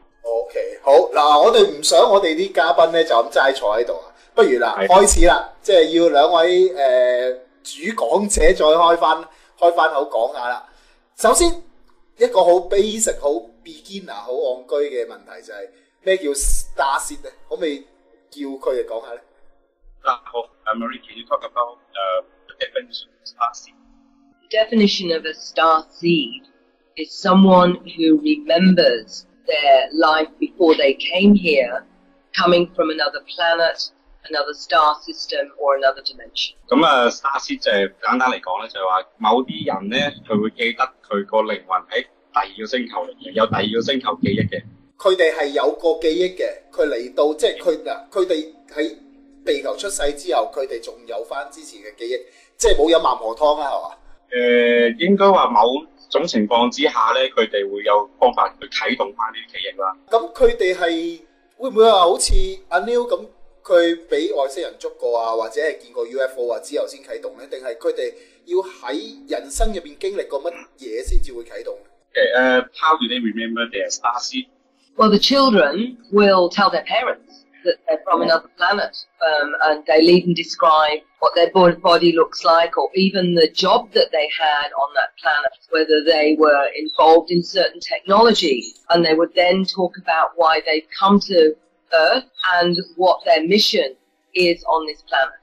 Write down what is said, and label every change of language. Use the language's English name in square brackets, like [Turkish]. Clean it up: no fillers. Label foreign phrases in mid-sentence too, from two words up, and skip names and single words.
[Cantonese] OK， 好嗱，我哋唔想我哋啲嘉賓咧就咁齋坐喺度啊，不如嗱開始啦，即係要兩位主講者再開翻口講下啦。首先一個好 basic、好 beginner、好戇居嘅問題就係咩叫 [English] star seed [Cantonese] 咧？可唔可以叫佢哋講下咧？ [English] 好 ，Maree, can you talk about the definition of star seed? The definition of a star seed is someone who remembers their life before they came here, coming from another planet.Another star system or another dimension. [Cantonese] 咁 [English] star seed [Cantonese] 就係簡單嚟講咧，就係話某啲人咧，佢會記得佢個靈魂喺第二個星球嚟嘅，有第二個星球記憶嘅。佢哋係有個記憶嘅，佢嚟到即係佢哋喺地球出世之後，佢哋仲有翻之前嘅記憶，即係冇飲孟婆湯啊，係嘛？應該話某種情況之下咧，佢哋會有方法去啟動翻呢啲記憶啦。咁佢哋係會唔會話好似阿 Neil 咁，佢俾外星人捉過啊，或者係見過 UFO 啊之後先啟動咧？定係佢哋要喺人生入邊經歷過乜嘢先至會啟動 [English] ？How do they remember their star seed? Well, the children will tell their parents that they're from another planet, and they'll even describe what their body looks like, or even the job that they had on that planet, whether they were involved in certain technology, and they would then talk about why they've come to Earth and what their mission is on this planet.